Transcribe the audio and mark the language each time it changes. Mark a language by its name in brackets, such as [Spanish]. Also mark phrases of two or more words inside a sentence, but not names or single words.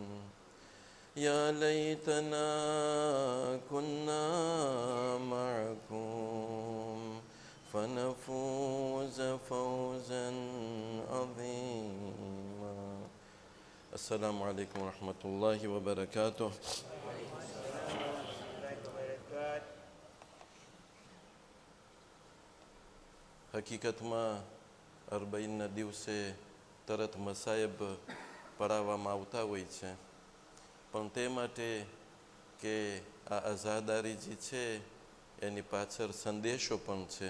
[Arabic] يا ليتنا كنا معكم فنفوز فوزا عظيما. السلام عليكم ورحمة الله وبركاته. [Gujarati] હકીકતમાં 40ના દિવસે તરત મસાયબ પડાવવામાં આવતા હોય છે, પણ તે માટે કે આ આઝાદારી જે છે એની પાછળ સંદેશો પણ છે.